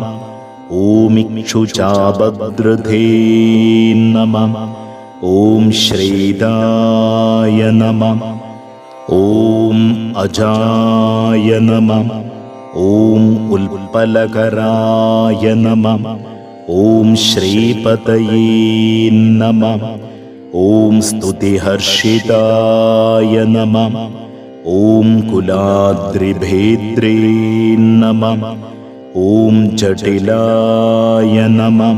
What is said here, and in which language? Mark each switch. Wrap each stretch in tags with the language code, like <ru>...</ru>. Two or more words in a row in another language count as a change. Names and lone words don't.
<sa>ഓം ഇക്ഷുചാഭദ്രധേ നമഃ. ഓം ശ്രീദായ നമഃ. ഓം അജായ നമഃ. ഓം ഉൽപ്പലകരായ നമഃ. ॐ श्रीपतये नमः। ॐ स्तुतिहर्षिताय नमः। ॐ कुलाद्रिभेद्रे नमः। ॐ जटिलाय नमः।</sa>